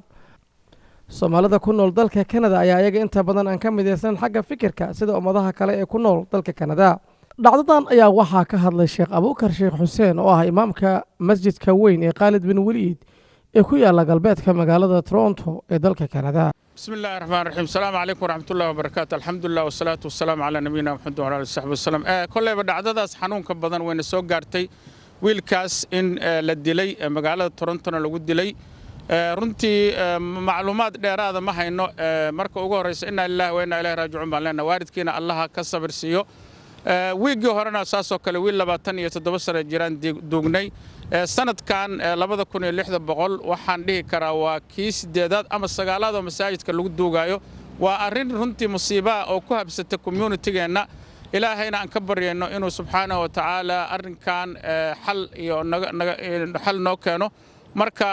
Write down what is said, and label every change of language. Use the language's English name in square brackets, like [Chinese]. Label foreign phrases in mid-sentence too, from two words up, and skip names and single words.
[Somali] Soomaalida ku nool dalka Canada ayaa iyaga inta badan aan ka midaysan xagga fikirka sida ummadaha kale ee ku nool dalka Canada. dhacdadan ayaa waxaa ka hadlay Sheekh Abuukar Sheekh Xuseen oo ah imaamka masjidka weyn ee Khalid bin Waliid ee ku yaala galbeedka magaalada Toronto ee dalka Canada. [Arabic] بسم الله الرحمن الرحيم السلام عليكم ورحمة الله وبركاته الحمد لله والصلاة والسلام على نبينا محمد وعلى آله وصحبه وسلم كل [Somali] dhacdadaas xanuunka badan wayna soo gaartay wiilkaas in la dilay magaalada Toronto lagu dilay runtii macluumaad dheeraad ma hayno marka ugu horeysa [Arabic] إنا لله وإنا إليه راجعون [Somali] baan leenahay waalidkiina allaha ka sabir siiyo wiigii horena saasoo kale wiil 27 sano jiraan duugnay sanadkan 2600 waxaan dhihi karaa waa kii 8aad ama 9aad oo masaajidka lagu duugayo waa arin runtii musiiba oo ku habsatay community-geena ilaahayna aan ka baryayno inuu [Arabic] سبحانه وتعالى [Somali] arrinkan xal iyo xal noo keeno marka